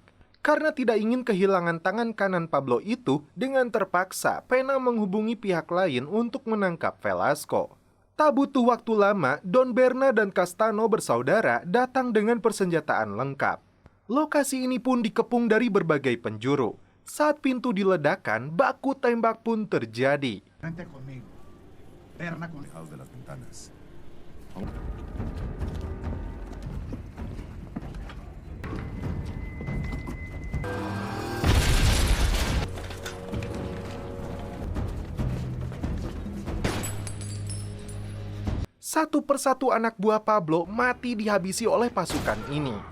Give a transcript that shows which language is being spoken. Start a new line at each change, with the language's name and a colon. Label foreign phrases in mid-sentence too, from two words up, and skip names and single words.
Indonesian: Karena tidak ingin kehilangan tangan kanan Pablo itu, dengan terpaksa Pena menghubungi pihak lain untuk menangkap Velasco. Tak butuh waktu lama, Don Berna dan Castano bersaudara datang dengan persenjataan lengkap. Lokasi ini pun dikepung dari berbagai penjuru. Saat pintu diledakkan, baku tembak pun terjadi.
Spanish: Vente conmigo. Berna con... Al de las ventanas.
Indonesian: Satu persatu anak buah Pablo mati dihabisi oleh pasukan ini.